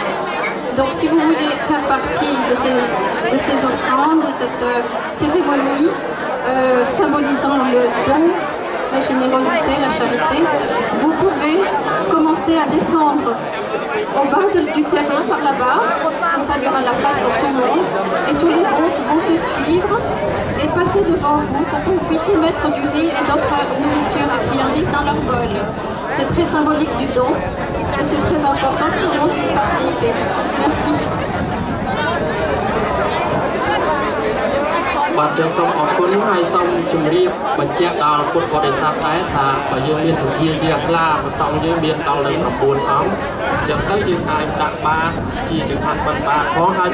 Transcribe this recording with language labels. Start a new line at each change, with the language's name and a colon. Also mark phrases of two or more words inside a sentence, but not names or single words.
French: Donc si vous voulez faire partie de ces offrandes, de cette cérémonie symbolisant le don, la générosité, la charité, vous pouvez commencer à descendre au bas du terrain par là-bas, comme ça il y aura la place pour tout le monde, et tous les bons vont se suivre et passer devant vous pour que vous puissiez mettre du riz et d'autres nourritures et friandises dans leur bol. C'est très symbolique du don et c'est très important que tout le monde puisse participer. Merci.
Khmer: បាទចឹងសូមអរគុណហើយសូមជម្រាបបញ្ជាក់ដល់ពុទ្ធបរិស័ទដែរថាបើយើងមានសទ្ធាជ្រះថ្លាប្រសងយើងមានដល់ទៅ9អង្គចឹងទៅយើងអាចដាក់បាតជាចង្ហាន់ប៉ុនបាតផងហើយ